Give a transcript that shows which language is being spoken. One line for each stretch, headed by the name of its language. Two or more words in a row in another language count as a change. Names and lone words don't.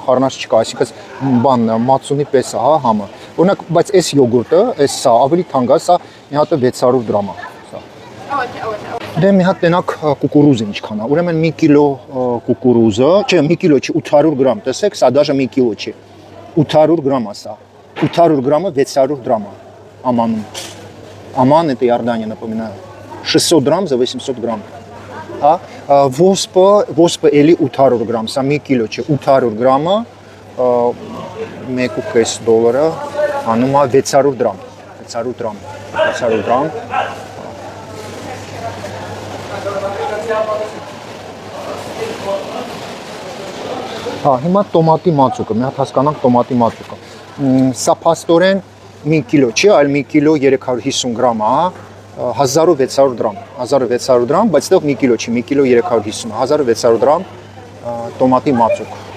Armenian: խառնած չկա, այսինքն բան մածունի պես է, հա, համը։ Օրինակ, բայց այս յոգուրտը, այս սա ավելի թանկ է, սա մի հատը 600 դրամ է, սա։ Դե մի հատ տենակ կուկուրուզը ինչքան է, ուրեմն 1 կիլո կուկուրուզը, չէ, 1 կիլո չի, 800 գրամ, տեսեք, սա դաժե 1 կիլո չի, 800 գրամ է սա, 800 գրամը 600 դրամ է, ամանում,
Russian: Aman, это Иордания, напоминаю, 600 грамм за 800 грамм, Воспа
Armenian: էլի 800 գրամ, սա 1 կիլո չէ, 800 գրամը 1.5 դոլարը անում է 600 դրամ, 600 դրամ։ Հիմա տոմատի մածուկը, մի հատ հասկանանք տոմատի մածուկը։ Սա փաստորեն 1 կիլո չի, այլ 1 կիլո 350 գրամ է, 1600 դրամ, բայց դեռ 1 կիլո չի, 1 կիլո 350, 1600 դրամ տոմատի մածուկ։